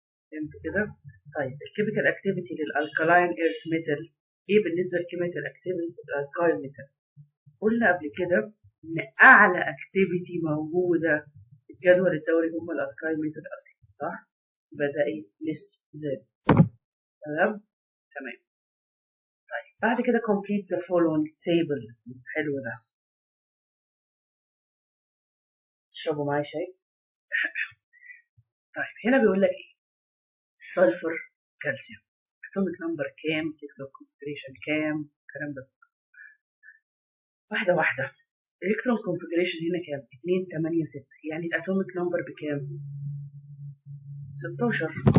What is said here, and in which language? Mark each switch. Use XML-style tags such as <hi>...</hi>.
<ar>فهمتوا كده؟ طيب الكيميكال اكتيفيتي للالكالاين ايرث ميتال ايه بالنسبه للكيميكال اكتيفيتي للالكاين ميتال؟ قلنا قبل كده ان اعلى اكتيفيتي موجوده في الجدول الدوري هم الالكاين ميتال اصلا، صح؟ يبقى ده ايه؟ لس زاد. تمام؟ تمام. طيب بعد كده</ar> <en>complete the following table.</en> <ar>حلو ده. تشربوا معايا شاي؟ طيب هنا بيقول لك ايه؟ سلفر كالسيوم atomic number كام؟ concentration كام؟ الكلام ده واحدة واحدة. الكترون كونفجريشن هنا كام؟ 2 8 6، يعني الاتوميك نمبر بكام؟ 16.</ar>